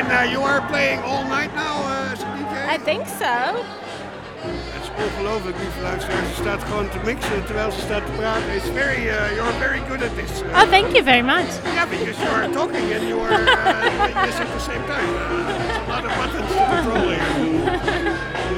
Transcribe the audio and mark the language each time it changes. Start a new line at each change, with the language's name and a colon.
English: You are playing all night now, DJ? I think so. That's
Dutch: ongelooflijk, lieve luisteraars. Ze staat gewoon te mixen terwijl ze staat te praten.
English: It's very, you're very good at this. Oh, thank you very much. Yeah, because you are talking and you are yes at the same time. There's a lot of buttons to control here.